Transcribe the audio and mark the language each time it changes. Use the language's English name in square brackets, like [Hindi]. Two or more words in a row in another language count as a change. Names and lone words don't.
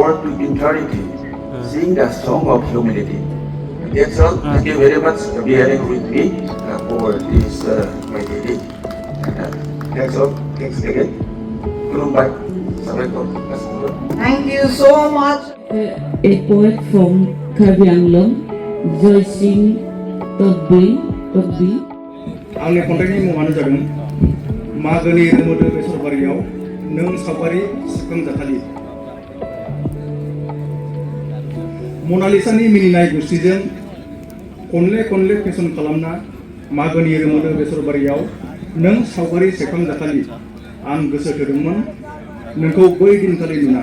[English] world to eternity, sing the song of humanity. That's all. Thank you very much for bearing with me for this my day. That's all. Thanks again. Goodbye. Assalamualaikum. Thank you so much. A poet from Kokrajhar, [Bodo] jwng tabai. आंनि खन्थाइनि मुङानो जादों मागोनि रोमोदो बेसरबारियाव नों सावगारि सेबखांजाखालि। मनालिसानि मिनिनाय गुस्थिजों खनले खनले फेसन खालामना मागोनि रोमोदो बेसरबारियाव नों सावगारि सेबखांजाखालि आं गोसो थोदोंमोन नोंखौ बै दिनखालि नुना।